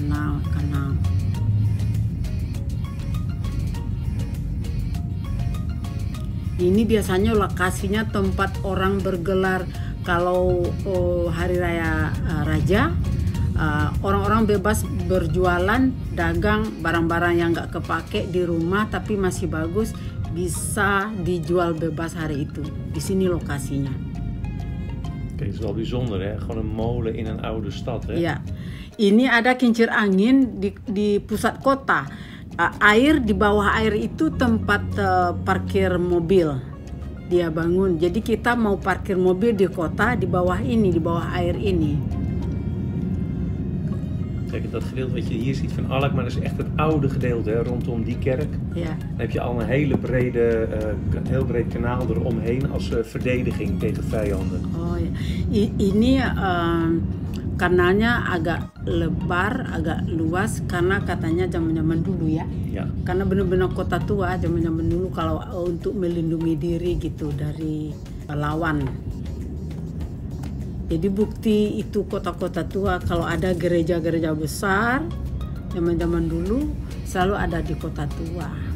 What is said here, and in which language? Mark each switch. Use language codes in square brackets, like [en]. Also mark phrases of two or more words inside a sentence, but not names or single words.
[id] Ini biasanya lokasinya tempat orang bergelar kalau hari raya raja. Orang-orang bebas berjualan, dagang barang-barang yang nggak kepake di rumah tapi masih bagus, bisa dijual bebas hari itu. Di sini lokasinya. [nl] Kijk, het is wel bijzonder hè, gewoon een molen in een oude stad hè. [id] Ya, ini ada kincir angin di pusat kota. Air, di bawah air itu tempat parkir mobil. Dia bangun. Jadi kita mau parkir mobil di kota, di bawah ini, di bawah air ini. [nl] Kijk, dat gedeelte wat je hier ziet van Alkmaar is echt het oude gedeelte hè, rondom die kerk. Ja. Dan heb je al een heel breed kanaal eromheen als verdediging tegen vijanden. [id] Oh ya, ini kanalnya agak lebar, agak luas karena katanya zaman-zaman dulu ya. [nl] Ja. [id] Karena benar-benar kota tua zaman-zaman dulu kalau untuk melindungi diri gitu dari lawan. Jadi bukti itu kota-kota tua, kalau ada gereja-gereja besar zaman-zaman dulu selalu ada di kota tua.